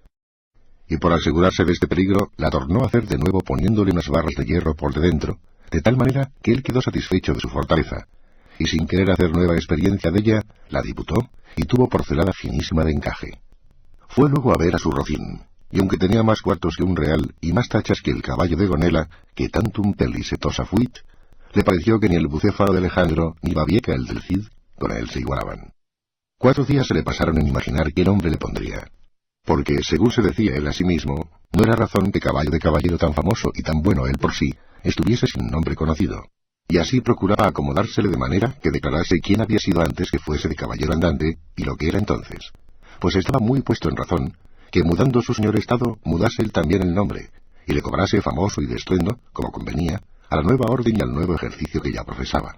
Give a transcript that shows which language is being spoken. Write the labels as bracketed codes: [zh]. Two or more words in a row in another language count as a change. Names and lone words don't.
[es] Y por asegurarse de este peligro, la tornó a hacer de nuevo poniéndole unas barras de hierro por de dentro, de tal manera que él quedó satisfecho de su fortaleza, y sin querer hacer nueva experiencia de ella, la diputó y tuvo porcelana finísima de encaje. Fue luego a ver a su Rocín, y aunque tenía más cuartos que un real y más tachas que el caballo de Gonela, que [la] tantum pellicetosa fuit, [es] le pareció que ni el bucéfalo de Alejandro ni Babieca el del Cid con él se igualaban. 4 días se le pasaron en imaginar qué nombre le pondría, porque, según se decía él a sí mismo, no era razón que caballo de caballero tan famoso y tan bueno él por sí estuviese sin nombre conocido, y así procuraba acomodársele de manera que declarase quién había sido antes que fuese de caballero andante y lo que era entonces, pues estaba muy puesto en razón que mudando su señor estado mudase él también el nombre, y le cobrase famoso y de estruendo, como convenía, a la nueva orden y al nuevo ejercicio que ya profesaba.